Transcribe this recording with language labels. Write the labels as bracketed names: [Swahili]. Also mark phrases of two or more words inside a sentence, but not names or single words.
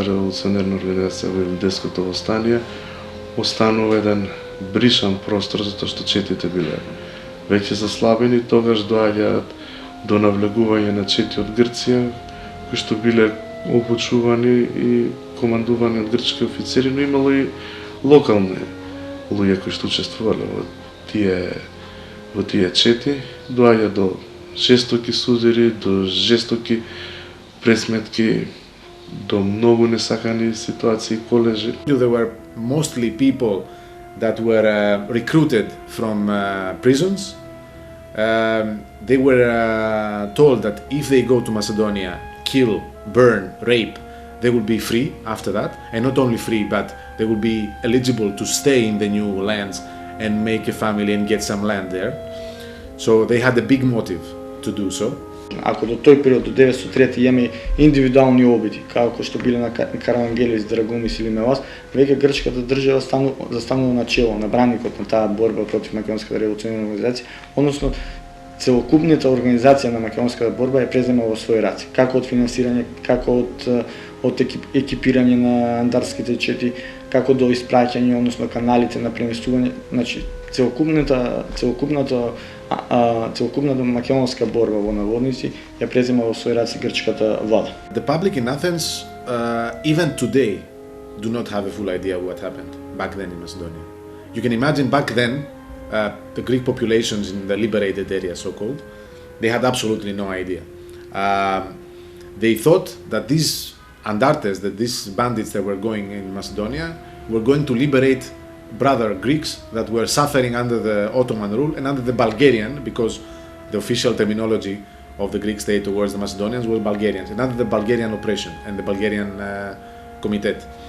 [Macedonian] револуционерна организација во Илинденското востание останува еден бришан простор, затоа што четите биле веќе заслабени, тогаш доаѓаат до навлегување на чети од Грција, кои што биле обучувани и командувани од грчки офицери, но имало и локални луѓе кои што учествувале во тие чети. Доаѓа до жестоки судири, до жестоки пресметки, до многу несакани ситуации, колежи. [English] There were mostly people that were recruited from prisons. They were told that if they go to Macedonia, kill, burn, rape, they will be free after that. And not only free, but they will be eligible to stay in the new lands and make a family and get some land there. So they had a big motive to do so. [Macedonian] Ако до тој период, до 903 имаме индивидуални обиди, како што биле на Каравангелис, Драгумис или Мелас, веќе грчката држава застанува на чело, на браникот на таа борба против Македонската револуционерна организација, односно целокупната организација на македонската борба е презема во своји раце, како од финансирање, како од екипирање на андартските чети, како до испраќање, односно каналите на преместување, значи целокупната македонска борба во наводници ја презема во своји раце грчката влада. [English] The public in Athens, even today, do not have a full idea what happened back then in Macedonia. You can imagine back then, the Greek populations in the liberated area, so-called, they had absolutely no idea. They thought that these Andartes, that these bandits that were going in Macedonia, were going to liberate brother Greeks that were suffering under the Ottoman rule and under the Bulgarian, because the official terminology of the Greek state towards the Macedonians was Bulgarians, and under the Bulgarian oppression and the Bulgarian Komitet.